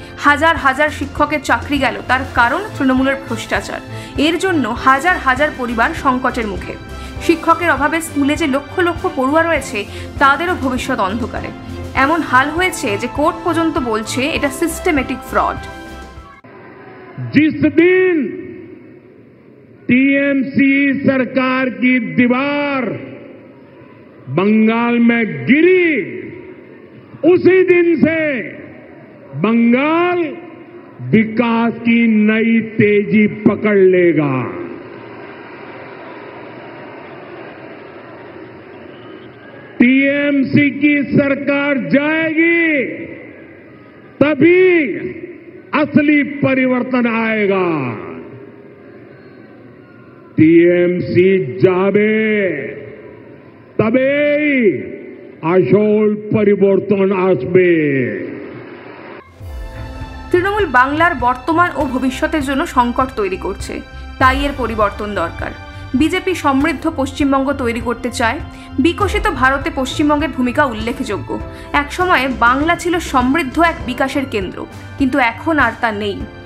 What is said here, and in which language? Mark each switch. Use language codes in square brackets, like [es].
[bn] হাজার হাজার শিক্ষকের চাকরি গেল, তার কারণ তৃণমূলের ভ্রষ্টাচার। এর জন্য হাজার হাজার পরিবার সংকটের মুখে। শিক্ষকের অভাবে স্কুলে যে লক্ষ লক্ষ পড়ুয়া রয়েছে, তাদেরও ভবিষ্যৎ অন্ধকারে। এমন হাল হয়েছে যে কোর্ট পর্যন্ত বলছে এটা সিস্টেমেটিক ফ্রড। [hi] जिस दिन टीएमसी सरकार की दीवार बंगाल में गिरी, उसी दिन से बंगाल विकास की नई तेजी पकड़ लेगा। टीएमसी की सरकार जाएगी तभी असली परिवर्तन आएगा। [bn] टीएमसी जाबे तबेई আসল পরিবর্তন আসবে। তৃণমূল বাংলার বর্তমান ও ভবিষ্যতের জন্য সংকট তৈরি করছে, তাই এর পরিবর্তন দরকার। বিজেপি সমৃদ্ধ পশ্চিমবঙ্গ তৈরি করতে চায়। বিকশিত ভারতে পশ্চিমবঙ্গের ভূমিকা উল্লেখযোগ্য। একসময়ে বাংলা ছিল সমৃদ্ধ এক বিকাশের কেন্দ্র, কিন্তু এখন আর তা নেই।